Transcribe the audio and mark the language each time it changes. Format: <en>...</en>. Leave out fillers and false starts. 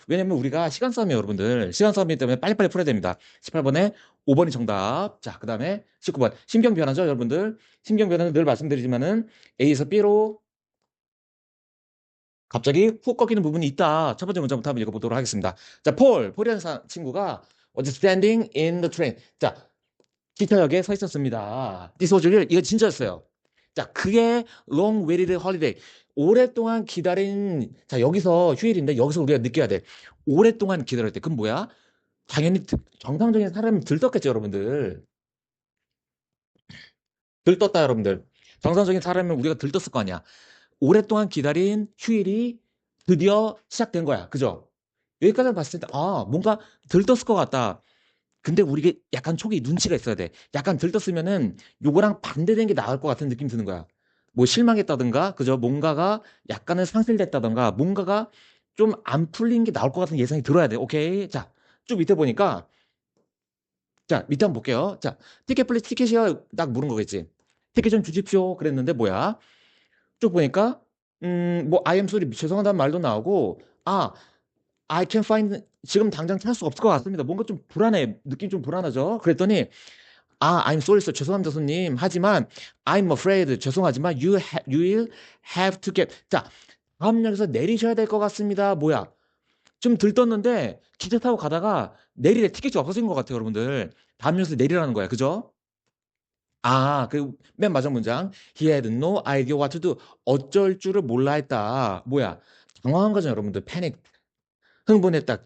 <ko>왜냐면 우리가 시간 싸움이에요, 여러분들. 시간 싸움이기 때문에 빨리빨리 풀어야 됩니다. 18번에 5번이 정답. 자, 그 다음에 19번. 심경 변화죠, 여러분들. 심경 변화는 늘 말씀드리지만은 A에서 B로 갑자기 훅 꺾이는 부분이 있다. 첫 번째 문장부터 한번 읽어보도록 하겠습니다. 자, 폴이라는 친구가</ko> <en>was standing in the train.</en> <ko>자, 기차역에 서 있었습니다.</ko> <en>This was real.</en> <ko>이거 진짜였어요. 자, 그게</ko> <en>long waited holiday.</en> <ko>오랫동안 기다린, 자, 여기서 휴일인데 여기서 우리가 느껴야 돼. 오랫동안 기다릴 때. 그럼 뭐야? 당연히 정상적인 사람은 들떴겠죠, 여러분들. 들떴다, 여러분들. 정상적인 사람은 우리가 들떴을 거 아니야. 오랫동안 기다린 휴일이 드디어 시작된 거야. 그죠? 여기까지 봤을 때, 뭔가 들떴을 것 같다. 근데 우리가 약간 촉이 눈치가 있어야 돼. 약간 들떴으면은 요거랑 반대된 게 나을 것 같은 느낌 드는 거야. 뭐 실망했다든가, 그죠? 뭔가가 약간은 상실됐다든가, 뭔가가 좀 안 풀린 게 나올 것 같은 예상이 들어야 돼. 오케이. 자, 쭉 밑에 보니까, 자, 밑에 한번 볼게요. 자,</ko> <en>티켓 플리즈</en> <ko>티켓이요. 딱 물은 거겠지. 티켓 좀 주십시오. 그랬는데 뭐야? 쭉 보니까, 뭐,</ko> <en>I am sorry.</en> <ko>죄송하다는 말도 나오고,</ko> <en>I can find,</en> <ko>지금 당장 찾을 수 없을 것 같습니다. 뭔가 좀 불안해. 느낌 좀 불안하죠? 그랬더니,</ko> <en>I'm sorry, sir.</en> <ko>죄송합니다, 손님. 하지만,</ko> <en>I'm afraid.</en> <ko>죄송하지만,</ko> <en>you will have to get.</en> <ko>자, 다음 역에서 내리셔야 될 것 같습니다. 뭐야? 좀 들떴는데, 기차 타고 가다가 내리래 티켓이 없어진 것 같아요, 여러분들. 다음 역에서 내리라는 거야. 그죠? 맨 마지막 문장.</ko> <en>He had no idea what to do.</en> <ko>어쩔 줄을 몰라 했다. 뭐야? 당황한 거죠, 여러분들. 패닉. 흥분했다.</ko>